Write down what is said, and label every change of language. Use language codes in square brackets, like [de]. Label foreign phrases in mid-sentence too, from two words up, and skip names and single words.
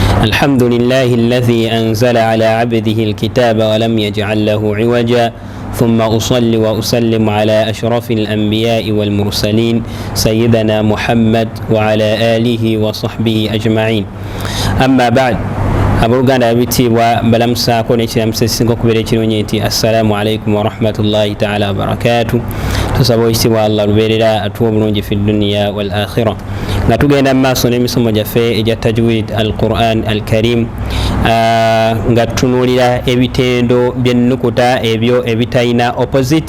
[ar] الحمد لله الذي أنزل على عبده الكتاب ولم يجعل له عوجا ثم أصلي وأسلم على أشرف الأنبياء والمرسلين سيدنا محمد وعلى آله وصحبه أجمعين أما بعد [lg] abooluganda abitiibwa balamusaako n'ekiramusa ekisinga okubeera ekirungi nti [ar] السلام عليكم ورحمة الله تعالى وبركاته. [lg] Tusaba ekitiibwa Allah lubeerera atuwa obulungi [ar] في الدنيا والآخرة [lg] nga tugenda mu maaso n'emisomo gyaffe egya [ar] تجويد القرآن الكريم [lg] nga tutunuulira ebitendo by'ennukuta ebyo ebitalina opposite.